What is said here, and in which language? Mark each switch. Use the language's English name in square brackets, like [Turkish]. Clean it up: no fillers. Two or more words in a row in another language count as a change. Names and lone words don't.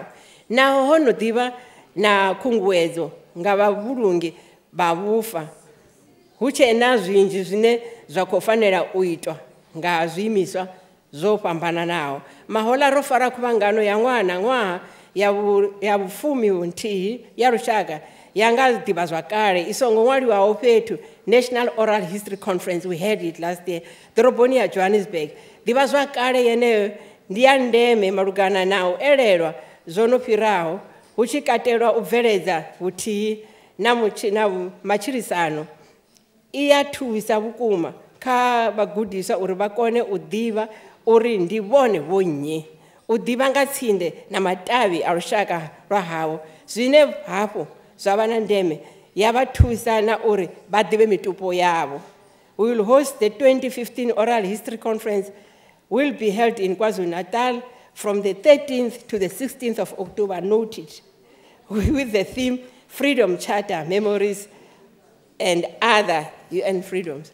[Venda] Naho ho no ḓivha na khunguwedzo nga vhavhulungi vha vhufa hu tshe na zwinzhi zwine zwa khou fanela u itwa nga zwiimiswa zwo fhambananaho. Mahoḽa ro fara khuvhangano ya ṅwaha na ṅwaha ya vhufumi nthihi ya lushaka ya nga ḓivhazwakale i songo ṅwaliwaho fhethu, [English] National Oral History Conference, we had it last year, [Venda] ḓoroboni ya Johannesburg. Ḓivhazwakale yeneyo ndi ya ndeme malugana na u elelwa zwo no fhiraho hu tshi katelwa u bveledza vhuthihi na matshilisano. I ya thusa vhukuma kha vhagudiswa uri vha kone u ḓivha uri ndi vhone vho nnyi, u ḓivha nga tsinde na matavhi a lushaka lwa havho, zwine hafhu zwa vha na ndeme ya vha thusa na uri vha ḓivhe mitupo yavho. [English] We will host the 2015 Oral History Conference, will be held in KwaZulu-Natal from the 13th to the 16th of October, noted, with the theme Freedom Charter, Memories and Other UN Freedoms.